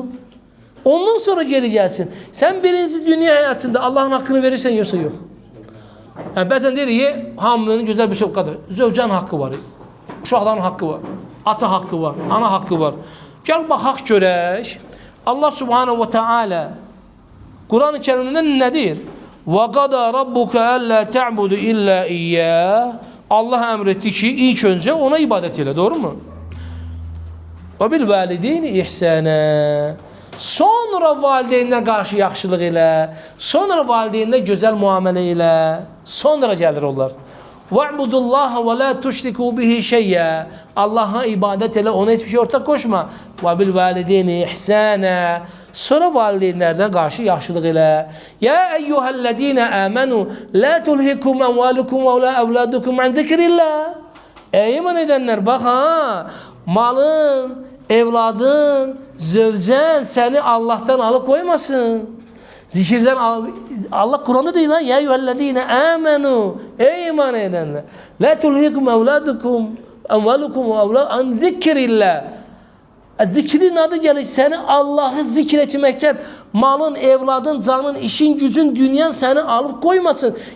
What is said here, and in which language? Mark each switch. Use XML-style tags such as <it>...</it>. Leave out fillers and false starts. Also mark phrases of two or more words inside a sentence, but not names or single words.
<az>Ondan sonra geri gəlsin. Sən birinci dünya həyatında Allahın haqqını verirsən, yoxsa yox. Yəni, bəzən deyirik, hamının gözəl bir şey qədər. Zövcənin haqqı var, uşaqların haqqı var, ata haqqı var, ana haqqı var. Gəl, baxaq görək. Allah</az> <ar>سبحانه وتعالى</ar> <az>Quran-ı Kerimdə nə deyir?</az> <ar>وَقَدَى رَبُّكَ أَلَّا تَعْبُدُ إِلَّا إِيَّهِ</ar> <az>Allah əmr etdi ki, ilk öncə ona ibadət elə, doğru mu?</az> <ar>وَبِالْوَالِدَيْنِ إِحْسَانًا</ar> <az>Sonra valideynə qarşı yaxşılıq elə, sonra valideynə gözəl müamilə elə, sonra gəlir onlar.</az> <ar>وَعْبُدُ اللّٰهَ وَلَا تُشْرِكُوا بِهِ شَيْئًا</ar> <az>Allah'a ibadət elə, ona heç bir şey ortaq qoşma.</az> <ar>وَبِالْوَالِدَيْنِ إِحْسَانًا</ar> <az>Sonra valideynlərdən qarşı yaxşılıq elə.</az> <ar>يَا أَيُّهَا الَّذ۪ينَ آمَنُوا لَا تُلْهِكُمْ أَمْوَالُكُمْ وَلَا أَوْلَادُكُمْ عَنْ ذِكْرِ اللّٰهِ</ar> <az>İman edənlər, bax ha, malın, evladın, zövcən səni Allah'tan</az> <tr>alıp koymasın. Zikirden Allah Kur'an'da değil lan.</tr> <ar>يا أيها الذين آمنوا.</ar> <tr>Ey iman edenler.</tr> <ar>لا تلهكم أولادكم أموالكم عن ذكر الله.</ar> <tr>Zikrin adı gelir. Seni Allah'ı zikretmekten malın, evladın, canın, işin, gücün, dünyan seni alıp koymasın.</tr>